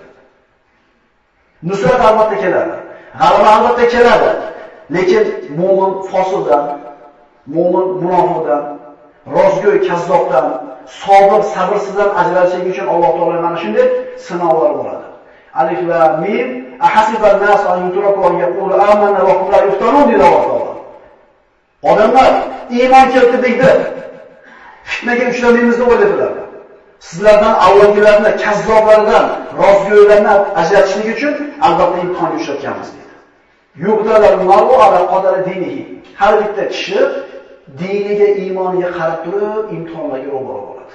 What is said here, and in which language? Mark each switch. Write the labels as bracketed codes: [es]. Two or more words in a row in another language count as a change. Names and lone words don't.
[uz] Nusrat albatta keladi. G'alaba albatta keladi. Lekin mo'min fosildan, mo'min munofiqdan, rozgo'y kazzobdan, sabr sabrsizdan ajralishi uchun Alloh taolo mana shunday sinovlar bo'ladi. [ar] الم أحسب الناس أن يتركوا أن يقولوا آمنا وهم لا يفتنون [uz] dedi Alloh taolo. Odamlar iymon keltirdik deb fitnaga uchramaymiz deb o'yladilar. Sizlardan avvalgilarni kazzoblardan, rozgo'ylarni ajratishlik uchun albatta imtihonga uchratganmiz dedi. Yuqdalar [ar] المرء على قدر دينه. [uz] Har bitta kishi diniga, iymoniga qarab turib imtihonlarga ro'baro bo'ladi.